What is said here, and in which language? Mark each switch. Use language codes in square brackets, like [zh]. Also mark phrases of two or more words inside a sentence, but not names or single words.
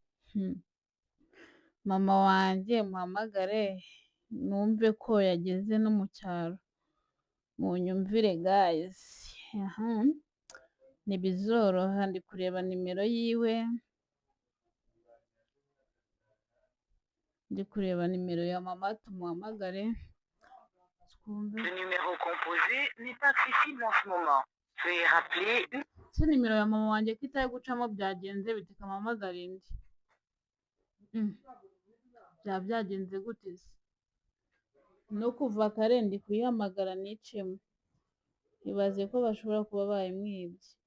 [rw] Mama wanjye muhamagare numve ko yageze no mu cyaro. munyumvire guys. Ntibizoroha, ndi kureba nimero yiwe, ndi kureba nimero ya mama tumuhamagare twumve. [fr] Le numéro composé n'est pas accessible en ce moment. Veuillez rappeler une... [rw] Se nimero ya mama wanjye ko itari gucamo byagenze bite kamuhamagara indi? Byaba byagenze gute se? No kuva kare ndi kuyihamagara nicemo. Ibaze ko bashobora kuba bayimwibye.